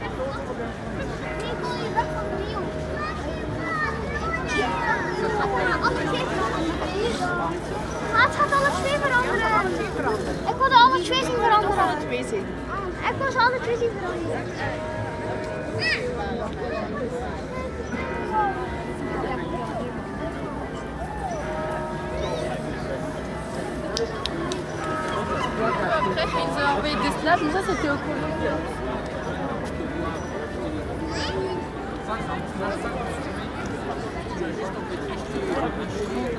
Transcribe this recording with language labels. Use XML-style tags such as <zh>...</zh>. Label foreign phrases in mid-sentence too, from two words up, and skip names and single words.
<nl>Het gaat alle twee veranderen. Ik wilde alle twee zien veranderen. Ik wil ze alle twee zien veranderen.</nl> <fr>Après, ils ont envoyé des snaps, mais ça c'était au courant.</fr>